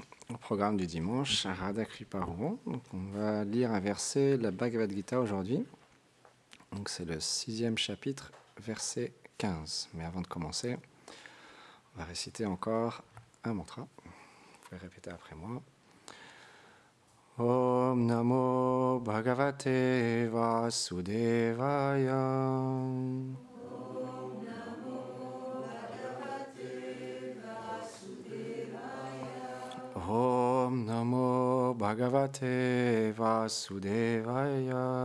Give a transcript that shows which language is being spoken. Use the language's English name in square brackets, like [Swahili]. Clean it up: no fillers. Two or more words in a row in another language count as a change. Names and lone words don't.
[French] Au programme du dimanche, Radha Kriparu. Donc on va lire un verset de la Bhagavad Gita aujourd'hui. Donc c'est le 6e chapitre, verset 15. Mais avant de commencer, on va réciter encore un mantra. Vous pouvez répéter après moi. [Sanskrit] ॐ नमो भगवते वासुदेवाय. ॐ नमो भगवते वासुदेवाय.